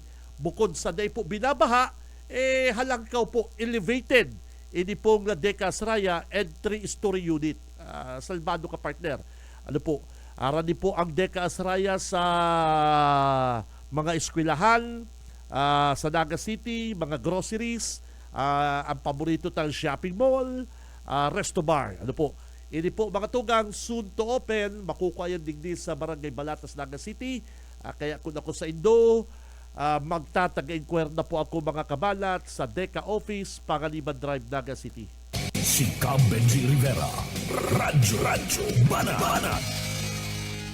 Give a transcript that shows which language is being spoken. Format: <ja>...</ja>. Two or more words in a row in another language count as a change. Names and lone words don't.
<bik>Bukod sa day po binabaha, halangkaw po elevated. Ini pong Deka Asraya and</bik> <en>3-story unit.</en> <bik>Salbado ka partner. Ano po? Arani po ang Deka Asraya sa mga eskwelahan, sa Naga City, mga groceries, ang paborito tayong</bik> <en>shopping mall, resto bar.</en> <bik>Ano po? Ini po mga tugang</bik> <en>soon to open,</en> <bik>makukuha yan digdi sa Barangay Balatas, Naga City. Kaya kung ako sa Indo, magtataga-inquire na po ako mga kabalat sa Deka Office, Pangaliban Drive, Naga City. Si Benji Rivera, Radyo Banat.</bik>